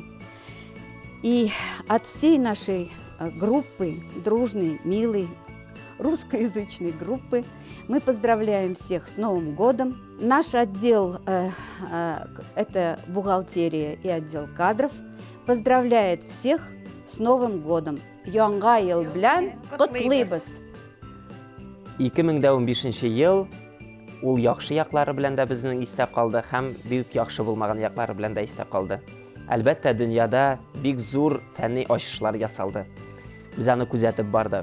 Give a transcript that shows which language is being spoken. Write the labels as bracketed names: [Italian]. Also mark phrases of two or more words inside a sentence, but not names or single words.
[Russian] И от всей нашей группы, дружной, милой, русскоязычной группы, мы поздравляем всех с Новым годом. Наш отдел, это бухгалтерия и отдел кадров, поздравляет всех с Новым годом. [Tatar] Яңа ел белән котлыйбыз. 2015 ел ул яхшы яклары белән дә безнең истә калды һәм бик яхшы булмаган яклары белән дә истә калды. Әлбәттә, дөньяда бик зур фәнни ачышлар ясалды. Без аны күзәтеп бардык.